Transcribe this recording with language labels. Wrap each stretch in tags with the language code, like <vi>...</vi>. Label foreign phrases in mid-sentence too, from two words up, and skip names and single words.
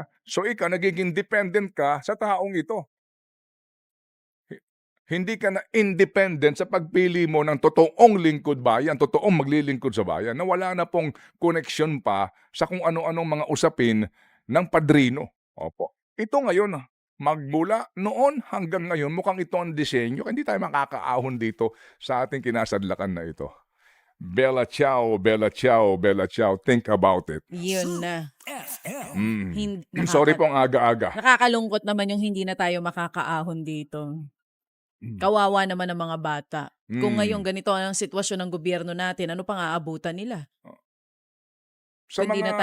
<tl>So ikaw, nagiging dependent ka sa taong ito. Hindi ka na independent sa pagpili mo ng totoong lingkod bayan, totoong maglilingkod sa bayan, na wala na pong connection pa sa kung ano-anong mga usapin ng padrino. Opo. Ito ngayon, magmula noon hanggang ngayon, mukhang ito ang disenyo. Hindi tayo makakaahon dito sa ating kinasadlakan na ito.</tl> <it>Bella ciao, bella ciao, bella ciao.</it> <en>Think about it.</en> <tl>Yun na. Sorry pong aga-aga. Nakakalungkot naman yung hindi na tayo makakaahon dito. Kawawa naman ang mga bata. Kung ngayon ganito ang sitwasyon ng gobyerno natin, ano pang aabutan nila? Sa Hindi na</tl>